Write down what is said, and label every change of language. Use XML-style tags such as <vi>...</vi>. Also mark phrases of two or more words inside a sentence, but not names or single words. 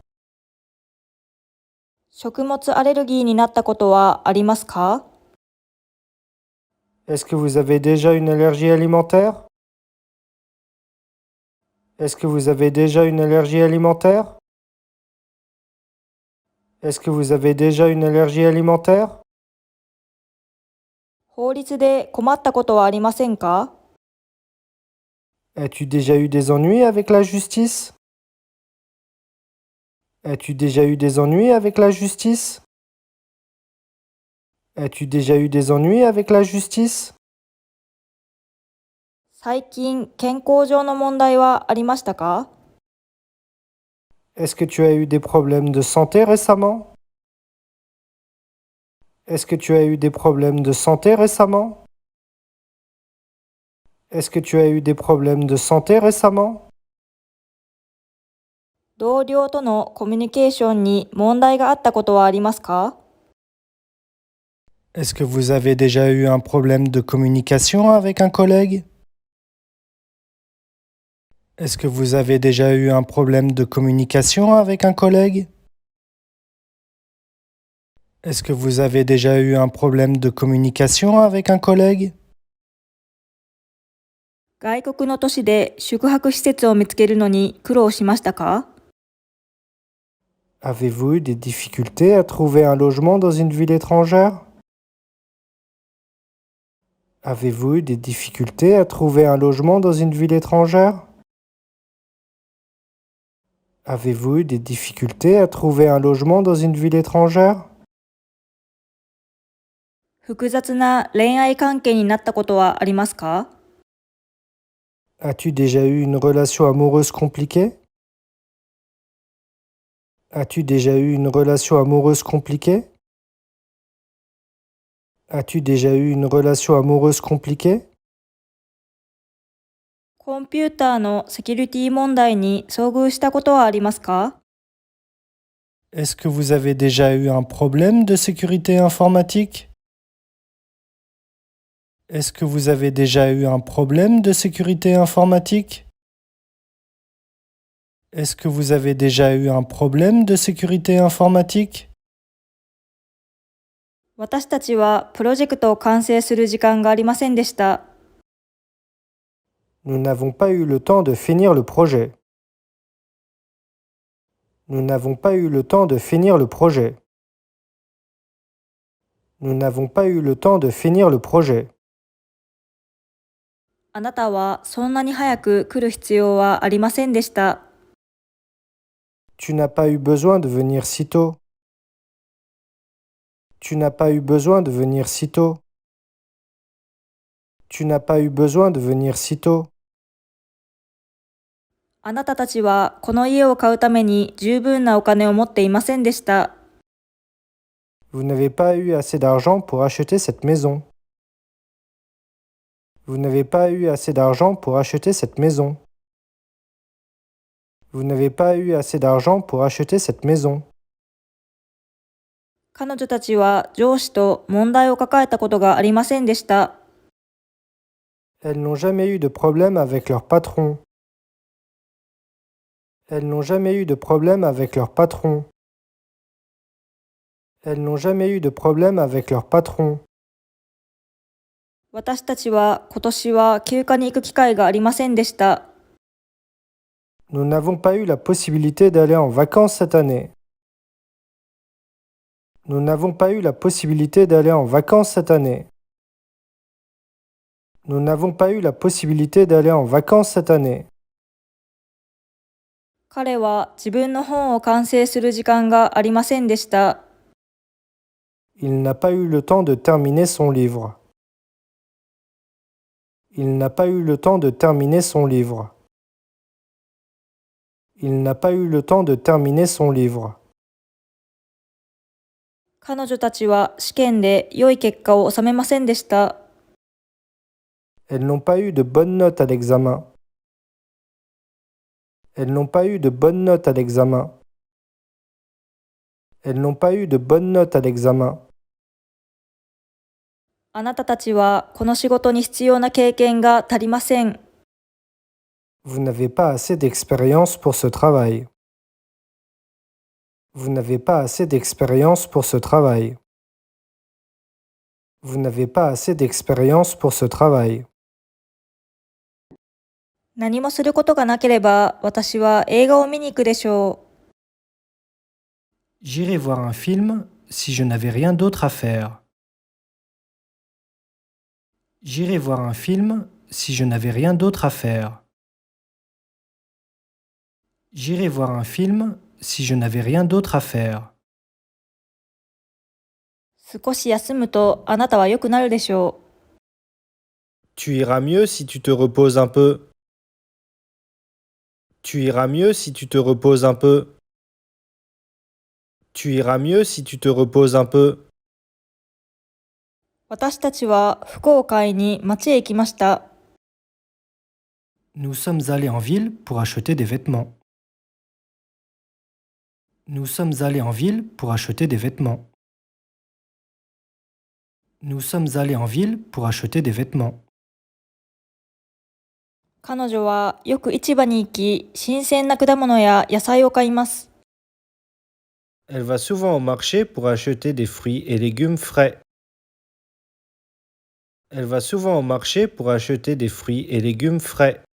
<ja>食物アレルギーになったことはありますか？</ja> <fr>Est-ce que vous avez déjà une allergie alimentaire? Est-ce que vous avez déjà une allergie alimentaire? Est-ce que vous avez déjà une allergie alimentaire?</fr> <ja>法律で困ったことはありませんか？</ja> <fr>As-tu déjà eu des ennuis avec la justice? As-tu déjà eu des ennuis avec la justice? As-tu déjà eu des ennuis avec la justice?</fr> <ja>最近健康上の問題はありましたか？</ja> <fr>Est-ce que tu as eu des problèmes de santé récemment? Est-ce que tu as eu des problèmes de santé récemment? Est-ce que tu as eu des problèmes de santé récemment?</fr> <ja>同僚とのコミュニケーションに問題があったことはありますか？</ja> <fr>Est-ce que vous avez déjà eu un problème de communication avec un collègue? Est-ce que vous avez déjà eu un problème de communication avec un collègue? Est-ce que vous avez déjà eu un problème de communication avec un collègue?</fr> <ja>外国の都市で宿泊施設を見つけるのに苦労しましたか？</ja> <fr>Avez-vous eu des difficultés à trouver un logement dans une ville étrangère? Avez-vous eu des difficultés à trouver un logement dans une ville étrangère? Avez-vous eu des difficultés à trouver un logement dans une ville étrangère?</fr> <ja>複雑な恋愛関係になったことはありますか？</ja> <fr>As-tu déjà eu une relation amoureuse compliquée? As-tu déjà eu une relation amoureuse compliquée? As-tu déjà eu une relation amoureuse compliquée?</fr> <ja>コンピューターのセキュリティ問題に遭遇したことはありますか？</ja> <fr>Est-ce que vous avez déjà eu un problème de sécurité informatique? Est-ce que vous avez déjà eu un problème de sécurité informatique? Est-ce que vous avez déjà eu un problème de sécurité informatique?</fr> <ja>私たちはプロジェクトを完成する時間がありませんでした。</ja> <fr>Nous n'avons pas eu le temps de finir le projet. Nous n'avons pas eu le temps de finir le projet. Nous n'avons pas eu le temps de finir le projet.</fr> <ja>あなたはそんなに早く来る必要はありませんでした。</ja> <fr>Tu n'as pas eu besoin de venir si tôt. Tu n'as pas eu besoin de venir si tôt. Tu n'as pas eu besoin de venir si tôt.</fr> <ja>あなたたちはこの家を買うために十分なお金を持っていませんでした。</ja> <fr>Vous n'avez pas eu assez d'argent pour acheter cette maison. Vous n'avez pas eu assez d'argent pour acheter cette maison. Vous n'avez pas eu assez d'argent pour acheter cette maison.</fr> <ja>彼女たちは上司と問題を抱えたことがありませんでした。</ja> <fr>Elles n'ont jamais eu de problème avec leur patron. Elles n'ont jamais eu de problème avec leur patron. Elles n'ont jamais eu de problème avec leur patron.</fr> <ja>私たちは今年は休暇に行く機会がありませんでした。</ja> <fr>Nous n'avons pas eu la possibilité d'aller en vacances cette année. Nous n'avons pas eu la possibilité d'aller en vacances cette année. Nous n'avons pas eu la possibilité d'aller en vacances cette année.</fr> <ja>彼は自分の本を完成する時間がありませんでした。</ja> <fr>Il n'a pas eu le temps de terminer son livre. Il n'a pas eu le temps de terminer son livre. Il n'a pas eu le temps de terminer son livre.</fr> <ja>彼女たちは試験で良い結果を収めませんでした。</ja> <fr>Elles n'ont pas eu de bonnes notes à l'examen. Elles n'ont pas eu de bonnes notes à l'examen. Elles n'ont pas eu de bonnes notes à l'examen.</fr> <ja>あなたたちはこの仕事に必要な経験が足りません。</ja> <fr>Vous n'avez pas assez d'expérience pour ce travail. Vous n'avez pas assez d'expérience pour ce travail. Vous n'avez pas assez d'expérience pour ce travail.</fr> <ja>何もすることがなければ私は映画を見に行くでしょう。</ja> <fr>J'irai voir un film si je n'avais rien d'autre à faire. J'irai voir un film si je n'avais rien d'autre à faire. J'irai voir un film si je n'avais rien d'autre à faire.</fr> <ja>少し休むとあなたは良くなるでしょう。</ja> <fr>Tu iras mieux si tu te reposes un peu. Tu iras mieux si tu te reposes un peu. Tu iras mieux si tu te reposes un peu.</fr> <ja>私たちは服を買いに街へ行きました。</ja> <fr>Nous sommes allés en ville pour acheter des vêtements. Nous sommes allés en ville pour acheter des vêtements. Nous sommes allés en ville pour acheter des vêtements.</fr> <ja>彼女はよく市場に行き、新鮮な果物や野菜を買います。</ja> <fr>Elle va souvent au marché pour acheter des fruits et légumes frais. Elle va souvent au marché pour acheter des fruits et légumes frais.</fr>